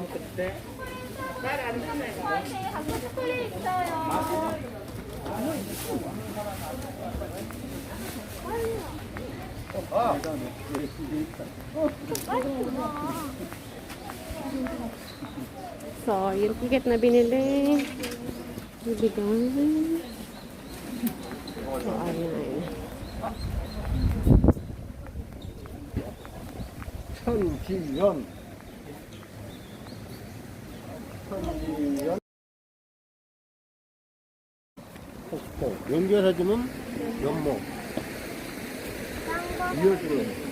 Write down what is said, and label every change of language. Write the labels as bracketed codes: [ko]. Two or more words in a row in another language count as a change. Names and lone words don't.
[ko] 초콜릿 있어요. [tl] So, yung ticket na binili. Bibigyan. So, ayan. [ko] 천지연 폭포 연결해주는 연못 이어주는